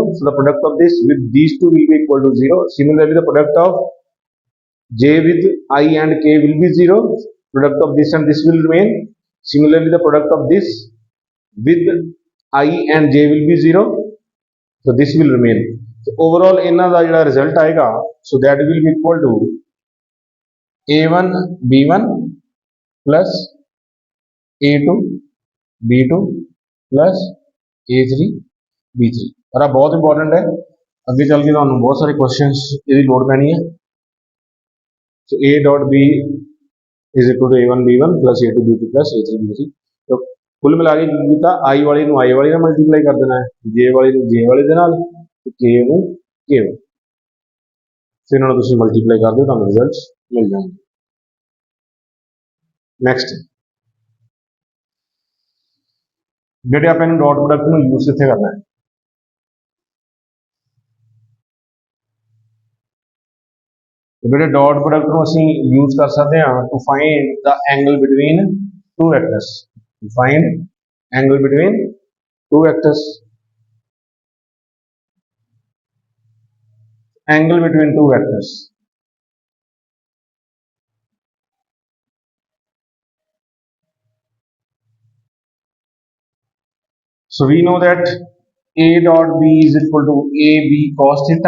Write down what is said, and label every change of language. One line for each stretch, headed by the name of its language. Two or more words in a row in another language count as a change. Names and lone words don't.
English: So the product of this with these two will be equal to 0. Similarly, the product of j with I and k will be 0. Product of this and this will remain. Similarly, the product of this with I and j will be 0. So this will remain. So overall
Punjabi: ਇਹਨਾਂ ਦਾ ਜਿਹੜਾ result ਆਏਗਾ,
English: so that will be equal to a1 b1 plus a2 b2 plus a3 b3।
Punjabi: और ਆ ਬਹੁਤ ਇੰਪੋਰਟੈਂਟ ਹੈ, ਅੱਗੇ ਚੱਲ ਕੇ ਤੁਹਾਨੂੰ ਬਹੁਤ ਸਾਰੇ ਕੁਐਸਚਨਸ ਇਹਦੀ ਲੋੜ ਪੈਣੀ ਹੈ।
English: so a dot b is equal to a1 b1 plus a2 b2 plus a3 b3।
Hindi: तो कुल मिला के
Punjabi: ਕੀ ਕੀਤਾ, i ਵਾਲੀ ਨੂੰ i ਵਾਲੀ ਨਾਲ ਮਲਟੀਪਲਾਈ ਕਰ ਦੇਣਾ ਹੈ, j ਵਾਲੀ ਨੂੰ j ਵਾਲੇ ਦੇ ਨਾਲ, ਤੇ k ਨੂੰ k ਵਾਲੇ। ਫਿਰ ਇਹਨਾਂ ਨੂੰ ਤੁਸੀਂ ਮਲਟੀਪਲਾਈ ਕਰ ਦਿਓ, ਤੁਹਾਨੂੰ ਰਿਜ਼ਲਟਸ ਮਿਲ ਜਾਣਗੇ। ਨੈਕਸਟ, ਜਿਹੜੇ ਆਪਾਂ ਇਹਨੂੰ
English: dot product
Punjabi: ਨੂੰ ਯੂਜ਼ ਕਿੱਥੇ ਕਰਨਾ ਹੈ, ਜਿਹੜੇ
English: dot product
Punjabi: ਨੂੰ ਅਸੀਂ ਯੂਜ਼ ਕਰ ਸਕਦੇ ਹਾਂ
English: to find the angle between two vectors, to find angle between two vectors,
Punjabi: angle between two vectors।
English: So we know that a dot b is equal to ab cos theta।